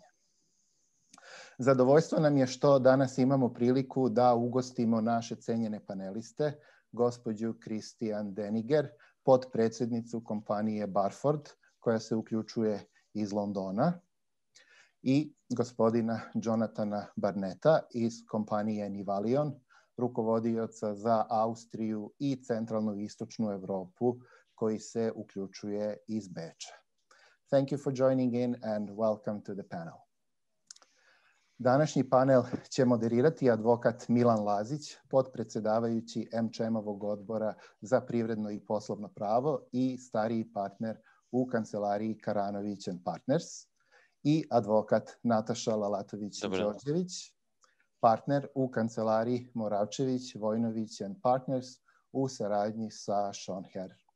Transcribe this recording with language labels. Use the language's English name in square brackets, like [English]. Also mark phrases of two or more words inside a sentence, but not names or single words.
[Serbian] Zadovoljstvo nam je što danas imamo priliku da ugostimo naše cenjene paneliste, gospođu Christian Deniger, potpredsjednicu kompanije Barford, koja se uključuje iz Londona, i gospodina Jonathana Barneta iz kompanije Nivalion, rukovodioca za Austriju i centralnu i istočnu Evropu, koji se uključuje iz Beča. [English] Thank you for joining in and welcome to the panel. [Serbian] Današnji panel će moderirati advokat Milan Lazić, potpredsjedavajući MČM-ovog odbora za privredno i poslovno pravo i stariji partner u kancelariji Karanović & Partners, i advokat Nataša Lalatović-Đorđević, partner u kancelariji Moravčević, Vojnović & Partners u saradnji sa Sean Herr.